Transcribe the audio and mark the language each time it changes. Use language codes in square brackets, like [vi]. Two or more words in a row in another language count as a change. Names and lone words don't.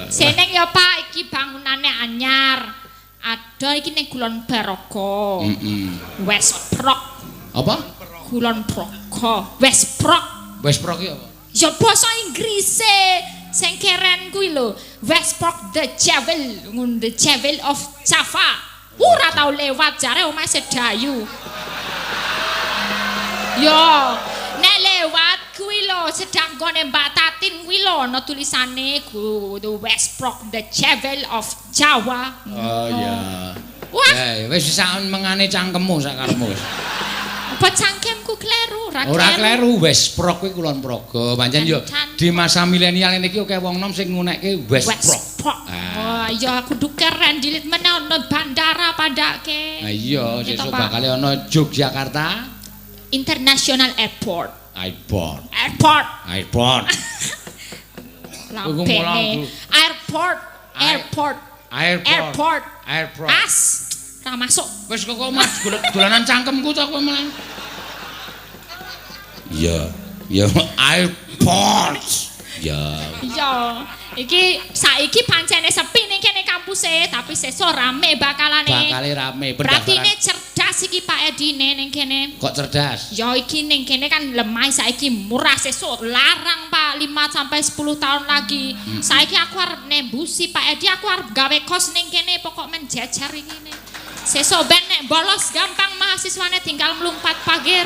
[jv] Seneng ya Pak iki bangunane anyar. Ada iki ning Kulon Baroga. Westprok. Apa? Kulon Progo. Westprok. Westprok iki apa? Ya basa Inggrise sing keren kuwi lho. [en] Westprok the Jewel of Java. [jv] Ora tau lewat jare omahe sedayu. Yo, nek lewat kuwi lho sedang gone Mbak Tatin kuwi lho ana tulisane the Westprok [en] the Jewel of Jawa. [jv] Oh iya. Wah, Wis sak mengane cangkemmu sak karepmu. apa cangkemku kleru, Ora kleru Westprok kuwi Kulon Progo. Pancen yo di masa milenial niki akeh wong nom sing ngunekke Westprok. Wah, iya kudu keren dilit meneh ana bandara padake. Ah iya, Gitu, sesuk Pak. bakal ana Yogyakarta International Airport. Airport. Lampene. Airport. As. Ra masuk. Wis kok Mas dolanan cangkemku to kowe malah. Iya, ya airport. Ya. Iya, iki saiki pancene sepi ning kene kampuse, tapi sesuk rame bakalane. Bakale rame Berarti pendaftaran. [id] ini cerdas [jv] iki Pak Edine ning kene. Kok cerdas? Ya iki ning kene kan lemah saiki murah sesuk larang Pak [id] 5 sampai 10 tahun lagi. [jv] Saiki aku arep nembusi Pak Edi, aku arep gawe kos ning kene pokok men jajar iki ne. Sesuk ben nek bolos gampang mahasiswane tinggal mlumpat pager.